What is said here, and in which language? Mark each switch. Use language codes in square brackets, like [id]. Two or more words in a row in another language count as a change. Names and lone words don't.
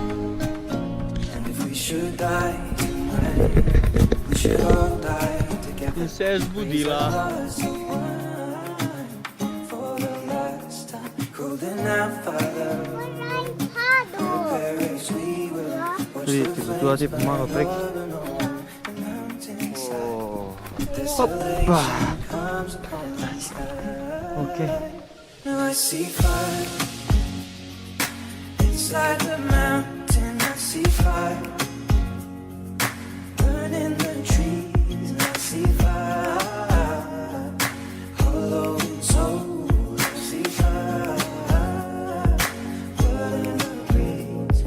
[sl] In se je zbudila. Tudi temperatura ti pomaga prek. Hoppa. Ok. [en] Inside the mountain I see fire, burning the trees and I see fire, hollow soul I see fire, burning the breeze.